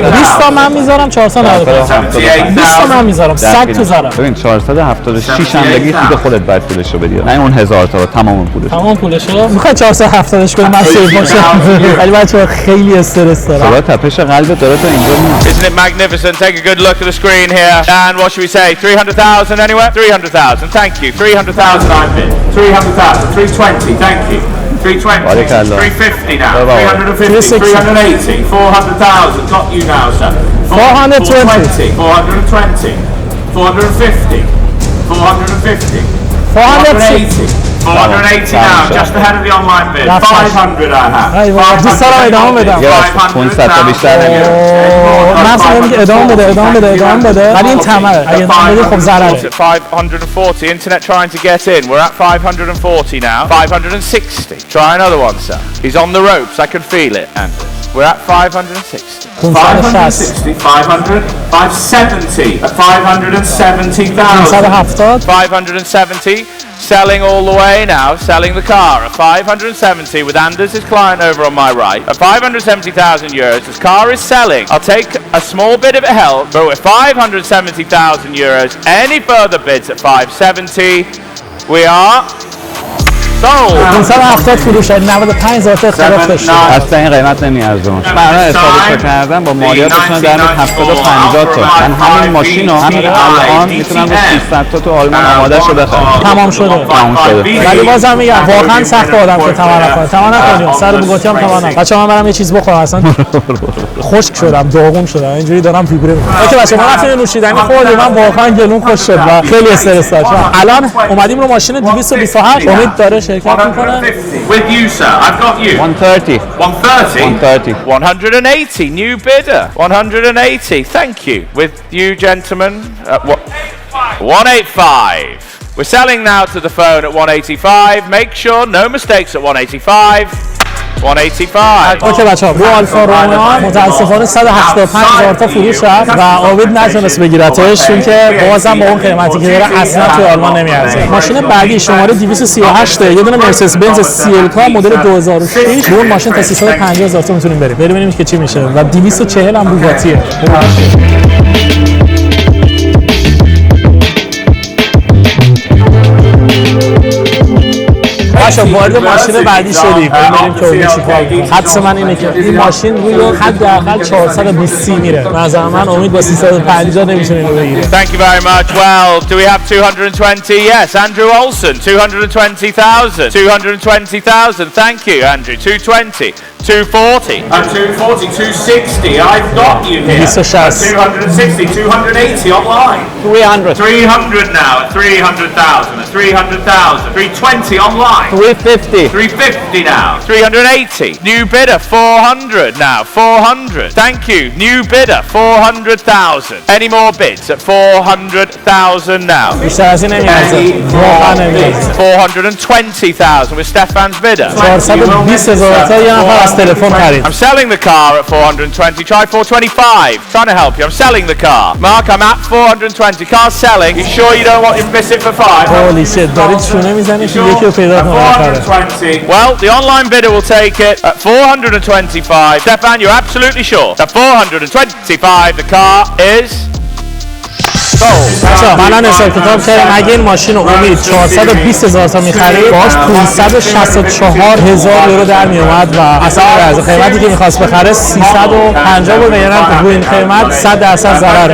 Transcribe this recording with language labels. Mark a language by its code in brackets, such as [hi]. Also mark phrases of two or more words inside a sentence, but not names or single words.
[fa] 20 تا من میذارم 495. 20 تا من میذارم 100 تو زارم. ببین 476 هم بگی دیگه خودت باید پولش رو بدی. نه اون 1000 تا تمام پولش. تمام پولشو میخوای 470ش کنی من سیو باشم. ولی بچه‌ها خیلی استرس دارم. صدا تپش قلبت داره تا اینجا میاد. [en] Isn't it magnificent? Take a good look at the screen here. And what should we say? 300,000 anywhere? 300,000. Thank you. 300,000 I've bid. 300,000. 320. Thank you. 320. 350 now. 350. 380. 400,000. Got you now, sir. 420. 420. 450. 450. 480. 480 now, just ahead of the online bid. That's 500 I have. [fa] ای بابا، دوست دارم ادامه بدم. یه 500 تا بیشتر نمیره. من اصلا میگم ادامه بده ولی این طمعه. اگه ادامه بدی خب ضرره. [en] At 540, internet trying to get in. We're at 540 now. 560. Try another one, sir. He's on the ropes. I can feel it, Anders. We're at 560. 560, 500, 570, at 570,000. 570, selling all the way now, selling the car at 570 with Anders, his client, over on my right. At 570,000 euros, this car is selling. I'll take a small bit of a help, but with 570,000 euros, any further bids at 570, we are sold. [fa] 570 فروش 95,000 تا اختلاف داشته. اصلا این قیمت نمیارزه. من حسابش کردم با مالیاتشون در 70 تا 50 تا. من همین ماشین رو همین الان میتونم با 300 تا تو آلمان آماده شو بخرم. تمام شده. ولی بازم میگم واقعا سخت آدم که تمام نکنه. تمام نکنیم. سر بوگاتی هم تمام نکنم. بچه‌ها من برم یه چیز بخورم اصلا. خشک شدم، داغون شدم. اینجوری دارم ویبره میکنم. اوکی بچه‌ها ما رفتیم نوشیدنی خوردیم. من واقعا گلوم خوش شد و خیلی استرس داشتم. الان اومدیم رو ماشین 228. امید داره شرکت میکنه. [en] With you, sir. I've got you. 130. 130? 180. New bidder. 180. Thank you. With you, gentlemen. What? 185. We're selling now to the phone at 185. Make sure no mistakes at 185. 185. [fa] اوکی بچه‌ها رو آلفا رومئو متاسفانه 175,000 تا فروش رفت و آوید نتونست بگیرتش چون که بازم با اون قیمتی که داره اصلا توی آلمان نمیارزه. ماشین بعدی شماره 238 یه دونه مرسدس بنز CLK مدل 2006 اون ماشین تا 350,000 تا میتونیم بریم ببینیم که چی میشه و 240 هم بوگاتیه. باشه وارد ماشین بعدی شدیم. بریم که اون چیکار کنه. حدس من اینه که این ماشین روی حداقل 420 میره. به نظر من امید با 350 نمیتونه اینو بگیره. [en] Thank you very much. Well, do we have 220? Yes, Andrew Olsen, 220,000. 220,000. Thank you, Andrew. 220. 240. 240, 260. I've got you here. 260, 280 online. 300. 300 now at 300,000. At 300,000. 320 online. 350. 350 now. 380. New bidder 400 now. 400. Thank you. New bidder 400,000. Any more bids at 400,000 now? [fa] بیشتر از این نمیارزه. واقعا نمیارزه. [en] 420,000 with Stefan's bidder. [fa] 420,000 تا یه نفر از تلفن خرید. [en] I'm selling the car at 420. Try 425. Trying to help you. I'm selling the car. Mark, I'm at 420. Car's selling. You sure you don't want to miss it for 5? Holy shit. [fa] دارید شونه میزنید که یکی رو پیدا کنه. [en] 420. Well, the online bidder will take it at 425. Stefan, you're absolutely sure. At 425, the car is [fa] بچه‌ها من الان حساب کتاب کردم اگه این ماشین رو امید 420,000 تا می‌خرید باهاش 564,000 یورو در میومد و اصلا از قیمتی که می‌خواست بخره 350 بود یعنی روی این قیمت 100% ضرره.